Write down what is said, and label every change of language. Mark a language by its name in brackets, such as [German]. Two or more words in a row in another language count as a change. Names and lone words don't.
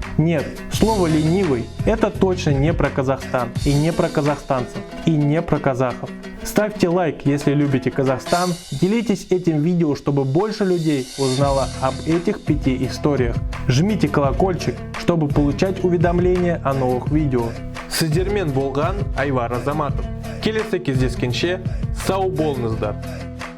[Russian] Нет, слово «ленивый» — это точно не про Казахстан, и не про казахстанцев, и не про казахов. Ставьте лайк, если любите Казахстан, делитесь этим видео, чтобы больше людей узнало об этих 5 историях. Жмите колокольчик, чтобы получать уведомления о новых видео. [Kazakh] Сіздермен болған Айвар Азаматов. Келесі кездескенше сау болыңыздар.